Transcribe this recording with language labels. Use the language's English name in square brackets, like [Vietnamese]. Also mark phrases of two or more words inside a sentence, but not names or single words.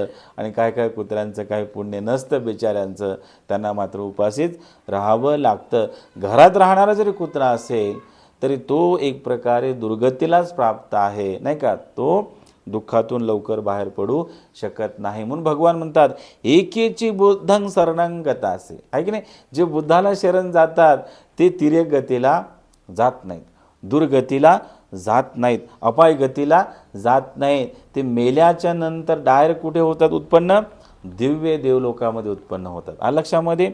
[Marathi] आणि काय काय कुत्र्यांचं काही पुण्य नसतं बिचाऱ्यांचं, त्यांना मात्र उपाशीच राहावं लागतं. घरात राहणारा जरी कुत्रा असेल तरी तो एक प्रकारे दुर्गतीलाच प्राप्त आहे, नाही का. तो दुःखातून लवकर बाहेर पडू शकत नाही. म्हणून भगवान म्हणतात [Pali] एकेची बुद्धं शरणं गतासे, [Marathi] आहे की नाही. जे बुद्धाला शरण जातात ते तिर्यक गतीला जात नाहीत, दुर्गतीला जात नाहीत, अपाय गतीला जात नाहीत. ते मेल्याच्या नंतर डायरेक्ट कुठे होतात उत्पन्न, दिव्य देवलोकामध्ये उत्पन्न होतात. लक्षामध्ये.